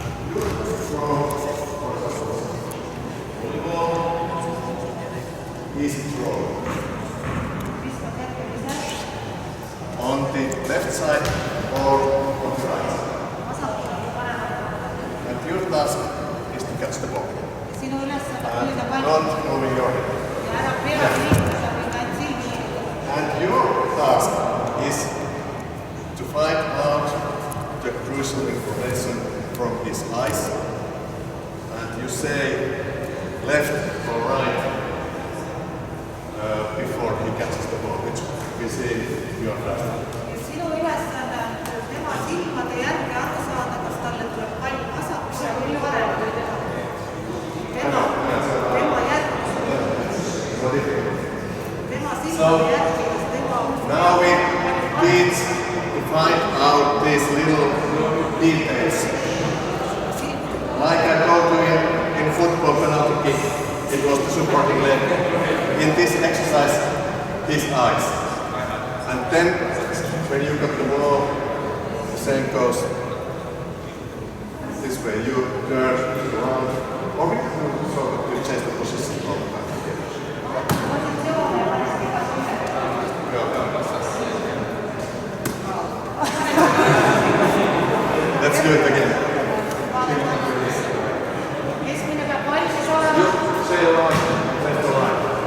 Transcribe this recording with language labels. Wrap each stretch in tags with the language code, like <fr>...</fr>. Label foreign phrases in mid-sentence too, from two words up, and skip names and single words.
<en>Easy throw. On the left side or on the right side. And your task is to catch the ball.</en> <et>sinu ülesanne on</et> <en>And</en> <et>püüda palli</et> <en>not moving your head.</en> <et>ja ära pead liikuda või ka ainult silmi liigutada.</et> <en>And your task is to find out the crucial information from his eyes. And you say left or right before he catches the ball, which we see your task.</en> <et>Ja sinu ülesanne on tema silmade järgi aru saada, kas talle tuleb pall vasakule või paremale teha. Tema järgi. Tema silmade järgi, kas tema</et> <en>Now we need to find out these little details. Like I told you in football penalty kick, it was the supporting leg. In this exercise, his eyes. And then, when you got the ball, the same goes this way. You turn around, or we can do so that you change the position all the time. Let's do it again.</en> <et>keskmine peab valmis olema.</et> <en>Left or right.</en>